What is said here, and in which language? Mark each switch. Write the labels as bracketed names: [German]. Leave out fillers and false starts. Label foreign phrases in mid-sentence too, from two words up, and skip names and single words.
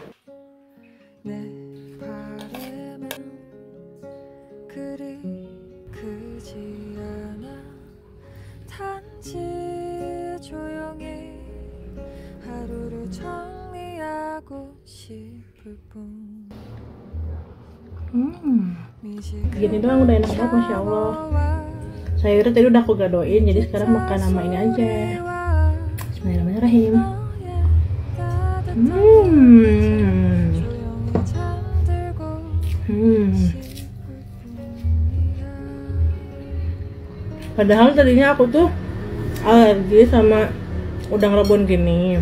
[Korean] 내 바람은 그리 크지 않아. 단지 조용히 하루를 정리하고 싶을 뿐. [Indonesian] Gini doang udah enak banget, [Arabic] ما شاء الله. [Indonesian] Sayurnya tadi udah aku gadoin, jadi sekarang makan sama ini aja. Bismillahirrahmanirrahim. Padahal tadinya aku tuh alergi sama udang rebon gini.